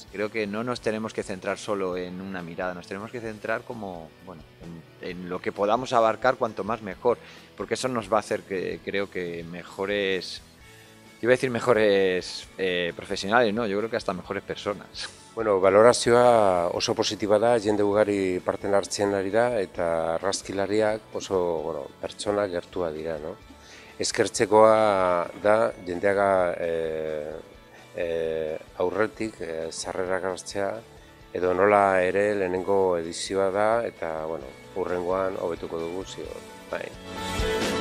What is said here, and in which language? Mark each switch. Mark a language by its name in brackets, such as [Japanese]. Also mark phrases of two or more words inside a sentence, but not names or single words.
[Spanish] Creo que no nos tenemos que centrar solo en una mirada, nos tenemos que centrar como, bueno, en lo que podamos abarcar, cuanto más mejor, porque eso nos va a hacer que creo que mejores... Iba a decir mejores profesionales, no, yo creo que hasta mejores personas. [Basque] Bueno, valorazioa oso positiba da, jende ugari parten hartzen ari da, eta argazkilariak oso pertsona gertua dira, no? Eskertzekoa da, jendeaga aurretik sarrerak hartzea, edo nola ere lehenengo edizioa da, eta, hurrengoan hobetuko dugu ziur, bai.